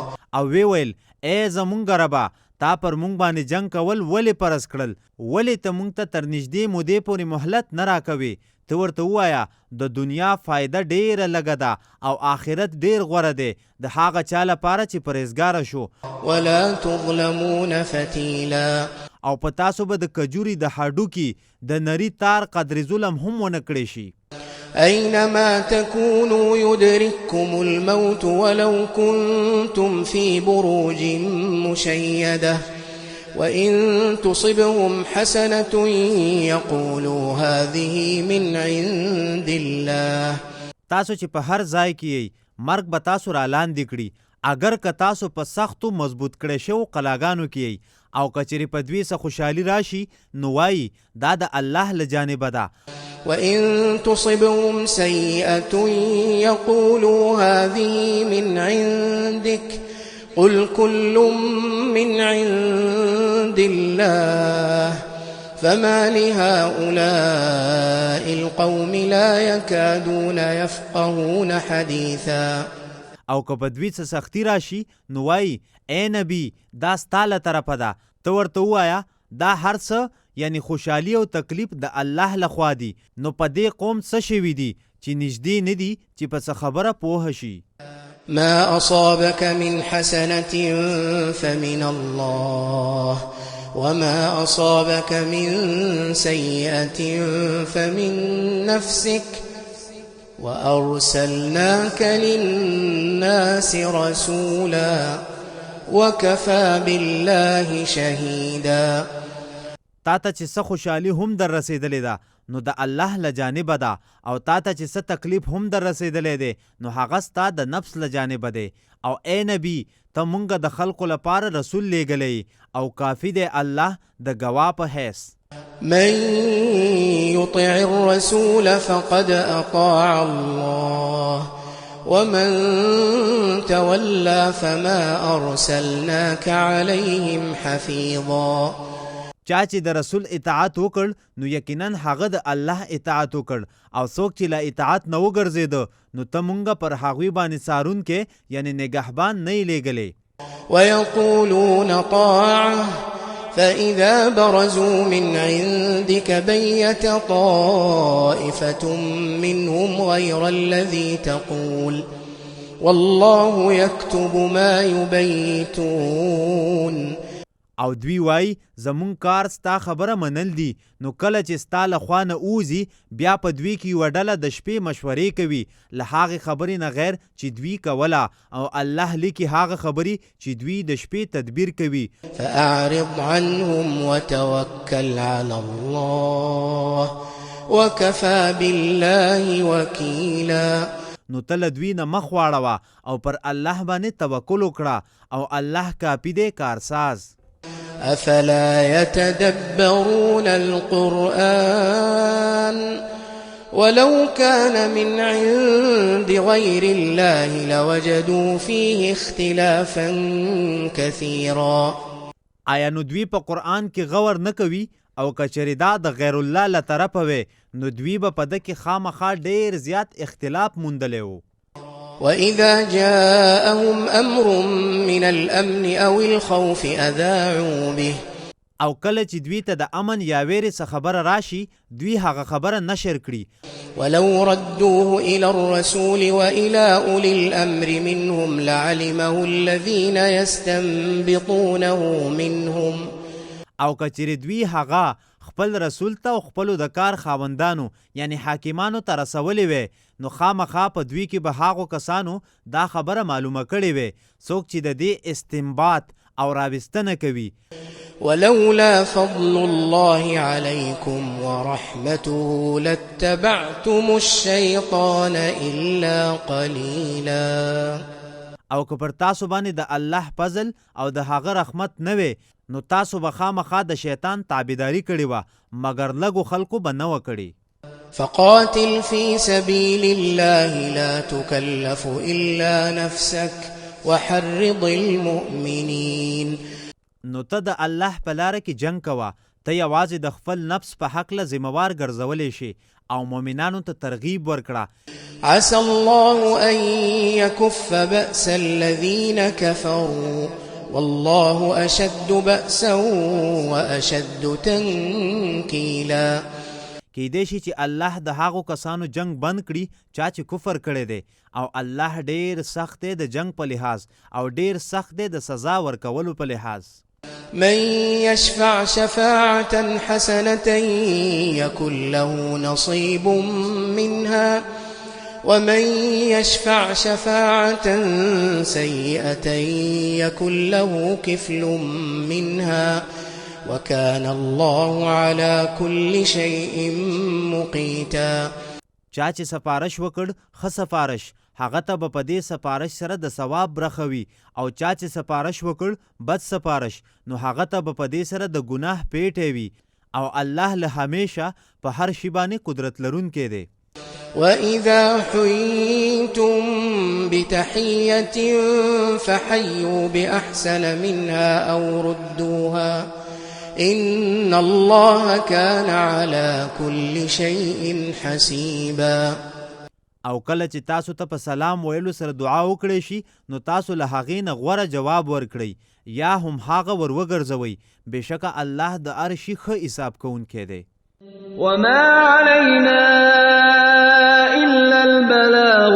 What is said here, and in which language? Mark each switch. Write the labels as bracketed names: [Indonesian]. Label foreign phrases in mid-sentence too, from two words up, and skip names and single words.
[Pashto] او وی ویل ای زمونږ ربه تا پر مونږ باندې جنگ کول ولې فرض کړل؟ ولې ته مونږ ته تر نږدې مودې پورې مهلت نه راکوې؟ ته ورته ووایه د دنیا فایده ډیره لږه ده او آخرت ډیر غوره دی د هغه چا لپاره چې پرهیزګاره شو. [Arabic] ولا تظلمون فتیلا. [Pashto] او په تاسو به د کجوري د هډوکي د نری تار قدر ظلم هم ونه کړی شي. [Arabic] أينما تكونوا يدرككم الموت ولو كنتم في بروج مشيدة وإن تصبهم حسنة يقولوا هذه من عند الله. [Pashto] تاسو چې په هر ځای کې یې مرګ به تاسو را لاندې کړي اگر که تاسو په سختو مضبوط کړی شو قلاګانو کې یې، او کچری په دوی څه خوشحالي راشي نو وایي دا د الله له جانبه ده. [Arabic] وإن تصبهم سيئة يقولوا هذه من عندك قل كل من عند الله فما لهؤلاء القوم لا يكادون يفقهون حديثا. [Pashto] او که په دوی څه سختي راشي نو وایي ای نبی دا ستا له طرفه ده، ته ورته ووایه دا هر څه یعنی خوشحالي او تکلیف د الله لخوا دي. نو په دې قوم څه شوي دي چې نږدې نه دي چې په څه خبره پوه شي. [Arabic] ما أصابك من حسنة فمن الله وما أصابك من سيئة فمن نفسك وأرسلناك للناس رسولا وكفى بالله شهيدا. [Pashto] تا ته چې څه خوشحالي هم در رسېدلې ده نو د الله له جانبه ده، او تا ته چې څه تکلیف هم در رسېدلی دی نو هغه ستا د نفس له جانبه دی. او ای نبی ته مونږ د خلکو لپاره رسول لیږلی او کافي دی الله د ګواه په حیث. [Arabic] من يطع الرسول فقد أطاع الله ومن تولى فما أرسلناك عليهم حفيظا. [Pashto] چا چې د رسول اطاعت وکړ نو یقینا هغه د الله اطاعت وکړ، او څوک چې له اطاعت نه وګرځېده نو ته مونږ پر هغوی باندې څارونکی یعنی نگهبان نه یې لیږلی. [Arabic] ويقولون طاعة فإذا برزوا من عندك بيت طائفة منهم غير الذي تقول والله يكتب ما يبيتون. [Pashto] او دوی وای زمون کار ستا خبره منل دي، نو کله چې ستا له خوا نه اوزي بیا په دوی کې یوه ډله د شپې مشورې کوي له هغې خبرې نه غیر چې دوی کوله، او الله لیکي هغه خبرې چې دوی د شپې تدبیر کوي. [Arabic] فأعرض عنهم وتوكل على الله وكفى بالله وكيلا. [Pashto] نو ته له دوی نه مخ واړوه او پر الله باندې توکل وکړه، او الله کافي دی کارساز. [Arabic] أفلا يتدبرون القرآن ولو كان من عند غير الله لوجدوا فيه اختلافا كثيرا. [Pashto] آیا نو دوی په قرآن کې غور نه کوي؟ او کچری دا د غیر الله له طرفه وي نو دوی به په ده کې خامخا ډېر زیات اختلاف موندلی و. [Arabic] وإذا جاءهم أمر من الأمن أو الخوف أذاعوا به. [Pashto] او کله چې دوی ته د امن یا ویرې څه خبره راشي دوی هغه خبره نشر کړي. [Arabic] ولو ردوه إلى الرسول وإلى أولي الأمر منهم لعلمه الذين يستنبطونه منهم. [Pashto] او کچری دوی هغه خپل رسول ته او خپلو د کار خاوندانو یعنی حاکمانو ته رسولی وی نو خامخا په دوی کې به هغو کسانو دا خبره معلومه کړې وی څوک چې د دې استنباط او راوستنه کوي. [Arabic] ولولا فضل الله عليكم ورحمته لاتبعتم الشيطان إلا قليلا. [Pashto] او که پر تاسو باندې د الله فضل او د هغه رحمت نه وي نو تاسو به خامخا د شیطان تابعداري کړې وه مګر لږو خلکو به نه وه کړې. [Arabic] فقاتل في سبيل الله لا تكلف إلا نفسك وحرض المؤمنين. [Pashto] نو ته د الله په لاره کې جنگ کوه، ته یوازې د خپل نفس په هکله ذمهوار ګرځولی شي او مؤمنانو ته ترغیب ورکړه. [Arabic] عسى الله أن يكف بأس الذين كفروا والله أشد بأسا وأشد تنكيلا. [Pashto] کیدای شي چې الله د هغو کسانو جنگ بند کړي چا چې کفر کړی دی، او الله ډیر سخت دی د جنگ په لحاظ او ډیر سخت دی د سزا ورکولو په لحاظ. [Arabic] من يشفع شفاعة حسنة يكن له نصيب منها ومن يشفع شفاعة سيئة يكن له كفل منها وكان الله على كل شيء مقيتا. [Pashto] چا چې سفارش وکړ ښه سفارش هغه ته به په دې سفارش سره د ثواب برخه وي، او چا چې سفارش وکړ بد سفارش نو هغه ته به په دې سره د ګناه پیټی وي، او الله له همیشه په هر شي باندې قدرت لرونکی دی. [Arabic] وإذا حييتم بتحية فحيوا بأحسن منها أو ردوها إن الله كان على كل شيء حسيبا. [Pashto] او کله چې تاسو ته په سلام ویلو سره دعا وکړی شي نو تاسو له هغې نه غوره جواب ورکړئ یا هم هغه ور وګرځوئ، بېشکه الله د هر شي ښه حساب کوونکی دی. [Arabic] وما علينا إلا البلاغ